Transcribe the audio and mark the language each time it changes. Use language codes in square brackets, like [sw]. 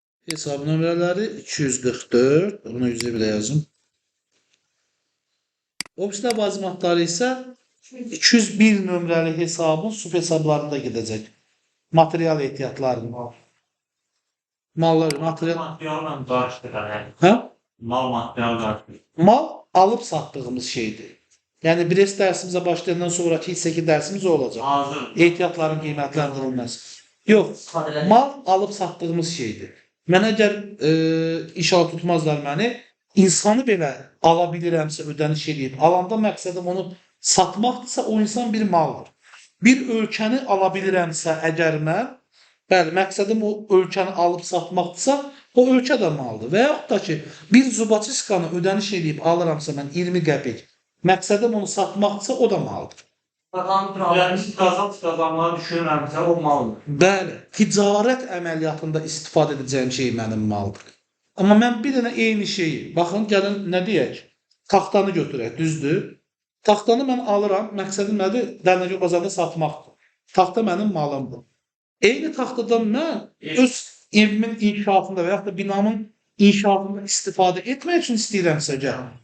[az] Hesab nömrələri 244. Bunu 101-ə yazım. Ofis ləvazimatları isə 201 nömrəli hesabın sub hesablarında gedəcək. Material ehtiyatlarını. Mallar, material. Materialla qarşıdır. Hə? Mal material qarşıdır. Mal alıb satdığımız şeydir. Yəni Brest dərsimizə başlayandan sonraki hissəki dərsimiz o olacaq. Hazır. Ehtiyatların qiymətləndirilməsi. Yox, [tr] İstifadeler. [az] mal alıb satdığımız şeydir. Mən əgər inşallah tutmazlar məni, insanı belə ala bilirəmsə, ödəniş edib, alanda məqsədim onu satmaqdırsa, o insan bir maldır. Bir ölkəni ala bilirəmsə, əgər mən, bəli, məqsədim o ölkəni alıb satmaqdırsa, o ölkə də maldır. Və yaxud da ki, bir zubaçiskanı ödəniş edib alıramsa mən 20 qəpik, məqsədim onu satmaqdırsa, o da maldır. [tr] Yani kazanları düşünürlerse o maldır. [az] Bəli, ticarət əməliyyatında istifadə edəcəyim şey mənim maldır. Amma mən bir dənə eyni şeyi, baxın, gəlin nə deyək? Taxtanı götürək, düzdür? Taxtanı mən alıram, məqsədim nədir? Dərnəcə bazarda satmaqdır. Taxta mənim malımdır. Eyni taxtadan mən öz evimin inşaatında və yaxud da binamın inşaatında istifadə etmək üçün istəyirəmsə gəl.